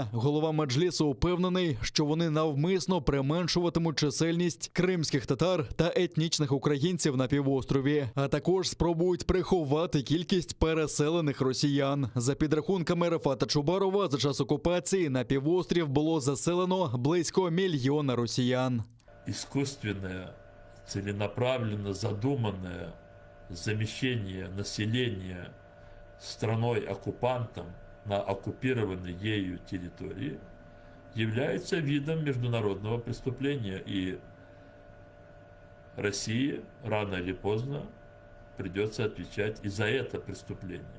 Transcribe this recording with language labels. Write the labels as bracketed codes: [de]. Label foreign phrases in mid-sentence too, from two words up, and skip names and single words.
[uk] Голова Меджлісу впевнений, що вони навмисно применшуватимуть чисельність кримських татар та етнічних українців на півострові, а також спробують приховати кількість переселених росіян. За підрахунками Рефата Чубарова, за час окупації на півострів було заселено близько 1 мільйона росіян. [ru] Искусственное, целенаправленно задуманное замещение населения страной-оккупантом на оккупированной ею территории является видом международного преступления, и России рано или поздно придется отвечать и за это преступление.